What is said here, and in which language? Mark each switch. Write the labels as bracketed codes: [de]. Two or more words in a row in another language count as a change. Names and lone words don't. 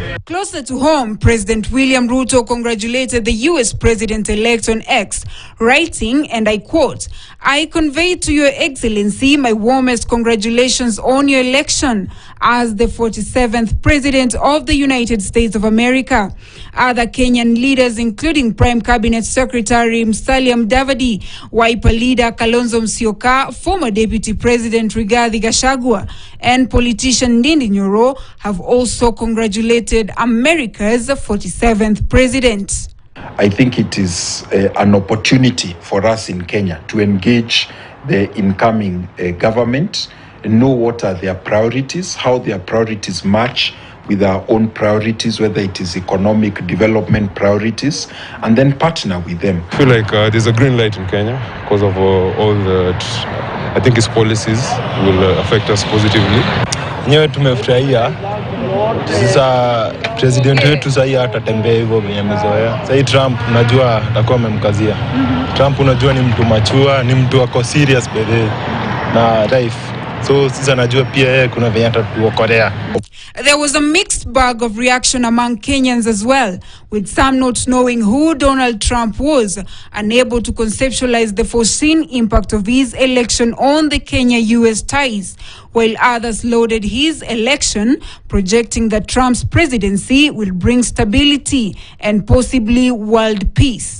[en] Closer to home, President William Ruto congratulated the US President-elect on X, writing, and I quote, "I convey to Your Excellency my warmest congratulations on your election as the 47th President of the United States of America." Other Kenyan leaders, including Prime Cabinet Secretary Musalia Mudavadi, Wiper leader Kalonzo Musyoka, former Deputy President Rigathi Gachagua, and politician Ndindi Nyoro, have also congratulated America's 47th president. I think it is an opportunity for us in Kenya to engage the incoming government, know what are their priorities, how their priorities match with our own priorities, whether it is economic development priorities, and then partner with them. I feel like there's a green light in Kenya because of all the, I think his policies will affect us positively. [sw] Nyewe tumefurahia. Sasa president wetu sasa atatembea hivyo venye amezoea. Sasa Trump unajua atakuwa amemkazia. Trump unajua ni mtu machua, ni mtu ako serious bede na life. So sasa najua pia yeye kuna venye atatuokolea. [en] There was a mixed bag of reaction among Kenyans as well, with some not knowing who Donald Trump was, unable to conceptualize the foreseen impact of his election on the Kenya-US ties, while others lauded his election, projecting that Trump's presidency will bring stability and possibly world peace.